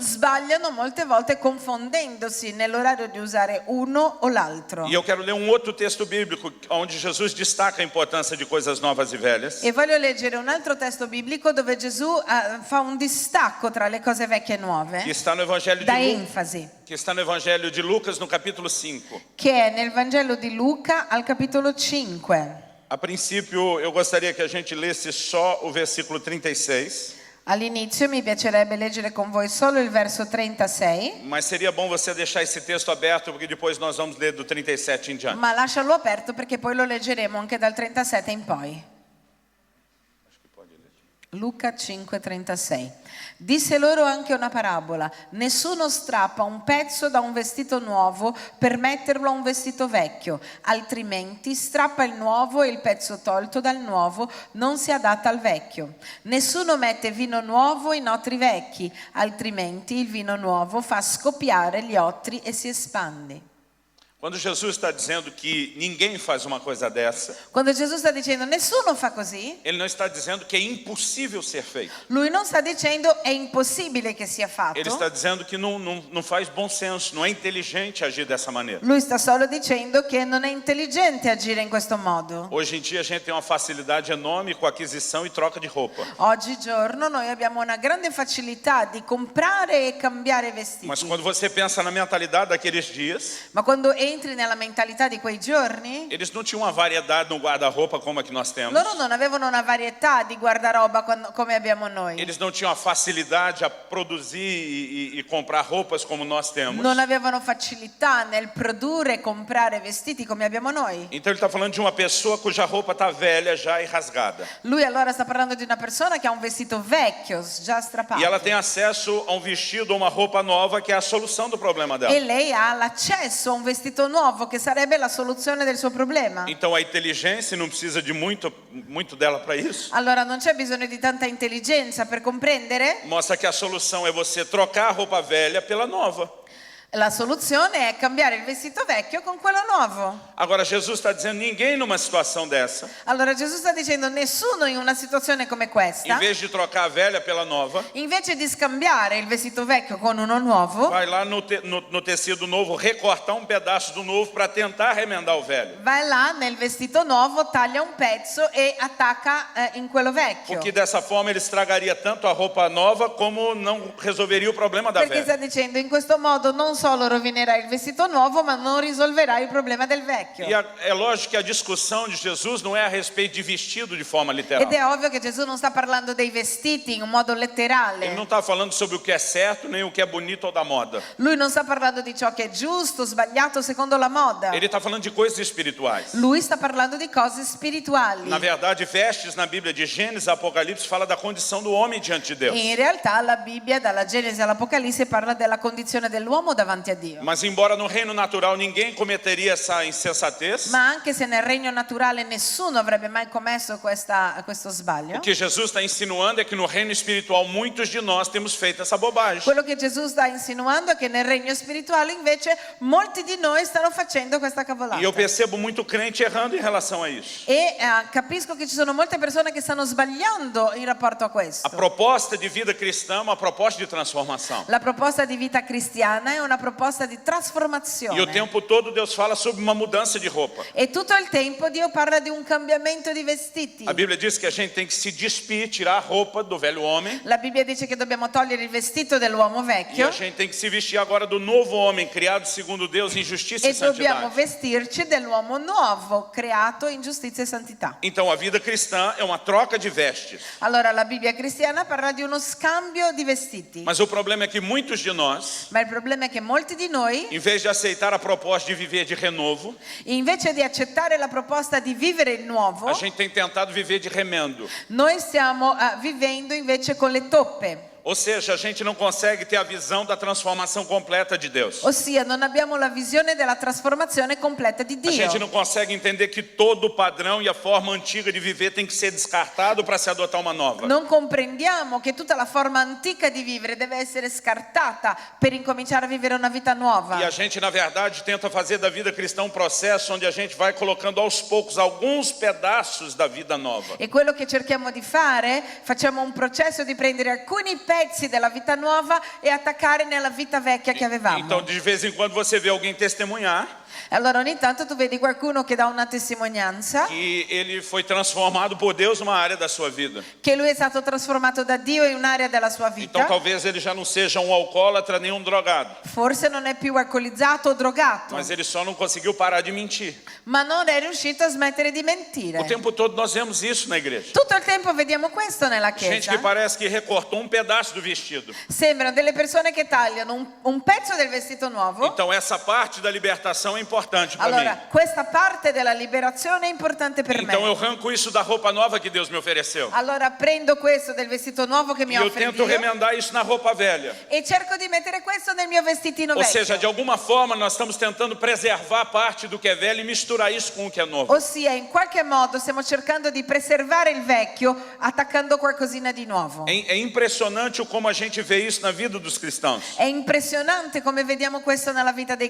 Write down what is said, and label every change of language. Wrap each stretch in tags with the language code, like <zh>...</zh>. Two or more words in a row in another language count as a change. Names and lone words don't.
<it>sbagliano molte volte confondendosi nell'orario di usare uno o l'altro.</it> <pt>E eu quero ler um outro texto bíblico onde Jesus destaca a importância de coisas novas e velhas.</pt> <it>E voglio leggere un altro testo biblico dove Gesù fa un distacco tra le cose vecchie e nuove,</it> <pt>Que está no Evangelho</pt> <it>dà de enfasi,</it> <pt>que está no Evangelho de Lucas no capítulo 5.</pt> <it>che è nel Vangelo di Luca al capitolo 5.</it> <pt>A princípio, eu gostaria que a gente lesse só o versículo 36,</pt> <it>All'inizio mi piacerebbe leggere con voi solo il verso 36,</it> <pt>mas seria bom você deixar esse texto aberto, porque depois nós vamos ler do 37 em diante.</pt> <it>ma lascialo aperto perché poi lo leggeremo anche dal 37 in poi. Luca 5,36. Disse loro anche una parabola: nessuno strappa un pezzo da un vestito nuovo per metterlo a un vestito vecchio, altrimenti strappa il nuovo e il pezzo tolto dal nuovo non si adatta al vecchio. Nessuno mette vino nuovo in otri vecchi, altrimenti il vino nuovo fa scoppiare gli otri e si espande.</it> <pt>Quando Jesus está dizendo que ninguém faz uma coisa dessa,</pt> <it>Quando Gesù sta dicendo nessuno fa così,</it> <pt>ele não está dizendo que é impossível ser feito.</pt> <it>lui non sta dicendo è impossibile che sia fatto.</it> <pt>Ele está dizendo que não faz bom senso, não é inteligente agir dessa maneira.</pt> <it>Lui sta solo dicendo che non è intelligente agire in questo modo.</it> <pt>Hoje em dia a gente tem uma facilidade enorme com aquisição e troca de roupa.</pt> <it>Oggigiorno noi abbiamo una grande facilità di comprare e cambiare vestiti.</it> <pt>Mas quando você pensa na mentalidade daqueles dias,</pt> <it>Ma quando entri nella mentalità di quei giorni,</it> <pt>eles não tinham uma variedade no guarda-roupa como a que nós temos.</pt> <it>loro non avevano una varietà di guardaroba come abbiamo noi.</it> <pt>Eles não tinham a facilidade a produzir e comprar roupas como nós temos.</pt> <it>Non avevano facilità nel produrre e comprare vestiti come abbiamo noi.</it> <pt>Então ele está falando de uma pessoa cuja roupa está velha já e rasgada.</pt> <it>Lui allora sta parlando di una persona che ha un vestito vecchio, già strappato.</it> <pt>E ela tem acesso a um vestido ou uma roupa nova que é a solução do problema dela.</pt> <it>E lei ha l'accesso a un vestito nuovo che sarebbe la soluzione del suo problema.</it> <pt>Então a inteligência não precisa de muito dela para isso.</pt> <it>Allora non c'è bisogno di tanta intelligenza per comprendere.</it> <pt>Mostra que a solução é você trocar a roupa velha pela nova.</pt> <it>La soluzione è cambiare il vestito vecchio con quello nuovo.</it> <pt>Agora Jesus está dizendo, ninguém numa situação dessa,</pt> <it>Allora Gesù sta dicendo nessuno in una situazione come questa,</it> <pt>em vez de trocar a velha pela nova,</pt> <it>invece di scambiare il vestito vecchio con uno nuovo,</it> <pt>vai lá no tecido novo recortar um pedaço do novo para tentar remendar o velho.</pt> <it>vai là nel vestito nuovo, taglia un pezzo e attacca in quello vecchio.</it> <pt>Porque dessa forma ele estragaria tanto a roupa nova como não resolveria o problema da</pt> <it>Perché sta</it> <pt>velha.</pt> <it>dicendo in questo modo non solo rovinerai il vestito nuovo, ma non risolverai il problema del vecchio.</it> <pt>E é lógico que a discussão de Jesus não é a respeito de vestido de forma literal.</pt> <it>Ed è ovvio che Gesù non sta parlando dei vestiti in un modo</it> <pt>Ele</pt> <it>letterale.</it> <pt>não está falando sobre o que é certo nem o que é bonito ou da moda.</pt> <it>Lui non sta parlando di ciò che è giusto, sbagliato secondo la moda.</it> <pt>Ele está falando de coisas espirituais.</pt> <it>Lui sta parlando di cose spirituali.</it> <pt>Na verdade, vestes na Bíblia de Gênesis a Apocalipse fala da condição do homem diante de Deus.</pt> <it>In realtà la Bibbia, dalla Genesi all'Apocalisse, parla della condizione dell'uomo davanti a Dio.</it> <pt>Mas embora no reino natural ninguém cometeria essa insensatez,</pt> <it>Ma anche se nel regno naturale nessuno avrebbe mai commesso questo sbaglio,</it> <pt>o que Jesus está insinuando é que no reino espiritual muitos de nós temos feito essa bobagem.</pt> <it>quello che Gesù sta insinuando è che nel regno spirituale invece molti di noi stanno facendo questa cavolata.</it> <pt>E eu percebo muito crente errando em relação a isso.</pt> <it>E capisco che ci sono molte persone che stanno sbagliando in rapporto a</it> <pt>A</pt> <it>questo.</it> <pt>proposta de vida cristã é uma proposta de transformação.</pt> <it>La proposta di vita cristiana è una proposta di</it> <pt>E o</pt> <it>trasformazione.</it> <pt>tempo todo Deus fala sobre uma mudança de roupa.</pt> <it>E tutto il tempo Dio parla di un cambiamento di vestiti.</it> <pt>A Bíblia diz que a gente tem que se despir, tirar a roupa do velho homem.</pt> <it>La Bibbia dice che dobbiamo togliere il vestito dell'uomo</it> <pt>E</pt> <it>vecchio</it> <pt>a gente tem que se vestir agora do novo homem, criado segundo Deus em justiça e</pt> <it>e dobbiamo</it> <pt>santidade.</pt> <it>vestirci dell'uomo nuovo, creato in giustizia e santità.</it> <pt>Então a vida cristã é uma troca de vestes.</pt> <it>Allora la Bibbia cristiana parla di uno scambio di vestiti.</it> <pt>Mas o problema é que muitos de nós,</pt> <it>Ma il problema è che molti di noi,</it> <pt>em vez de aceitar a proposta de viver de renovo,</pt> <it>invece di accettare la proposta di vivere il nuovo,</it> <pt>a gente tem tentado viver de remendo.</pt> <it>noi stiamo vivendo invece con le toppe.</it> <pt>Ou seja, a gente não consegue ter a visão da transformação completa de Deus.</pt> <it>Ossia non abbiamo la visione della trasformazione completa di</it> <pt>A gente</pt> <it>Dio.</it> <pt>não consegue entender que todo o padrão e a forma antiga de viver tem que ser descartado para se adotar uma nova.</pt> <it>Non comprendiamo che tutta la forma antica di vivere deve essere scartata per incominciare a vivere una vita nuova.</it> <pt>E a gente, na verdade, tenta fazer da vida cristã um processo onde a gente vai colocando aos poucos alguns pedaços da vida nova.</pt> <it>E quello che cerchiamo di fare, facciamo un processo di prendere alcuni pezzi della vita nuova e attaccare nella vita vecchia che avevamo.</it> <pt>Então, de vez em quando você vê alguém testemunhar</pt> <it>Allora ogni tanto tu vedi qualcuno che dà una testimonianza</it> <pt>que ele foi transformado por Deus numa área da sua vida.</pt> <it>che lui è stato trasformato da Dio in un'area della sua</it> <pt>Então,</pt> <it>vita.</it> <pt>talvez ele já não seja um alcoólatra nem um drogado,</pt> <it>Forse non è più alcolizzato o drogato,</it> <pt>mas ele só não conseguiu parar de mentir.</pt> <it>ma non è riuscito a smettere di mentire.</it> <pt>O tempo todo nós vemos isso na igreja.</pt> <it>Tutto il tempo vediamo questo nella</it> <pt>Gente</pt> <it>chiesa.</it> <pt>que parece que recortou um pedaço do vestido.</pt> <it>Sembrano delle persone che tagliano un pezzo del vestito nuovo.</it> <pt>Então, essa parte da libertação é importante para</pt> <it>Allora,</it> <pt>mim.</pt> <it>questa parte della liberazione è importante per</it> <pt>Então, eu</pt> <it>me.</it> <pt>arranco isso da roupa nova que Deus me ofereceu.</pt> <it>Allora prendo questo del vestito nuovo che</it> <pt>E</pt> <it>mi</it> <pt>eu</pt> <it>offre</it> <pt>tento</pt> <it>Dio</it> <pt>remendar isso na roupa velha.</pt> <it>e cerco di mettere questo nel mio vestitino</it> <pt>Ou seja, de</pt> <it>vecchio.</it> <pt>alguma forma nós estamos tentando preservar parte do que é velho e misturar isso com o que é novo.</pt> <it>Ossia, in qualche modo stiamo cercando di preservare il vecchio attaccando qualcosina di nuovo.</it> <pt>É impressionante o como a gente vê isso na vida dos cristãos.</pt> <it>È impressionante come vediamo questo nella vita dei</it>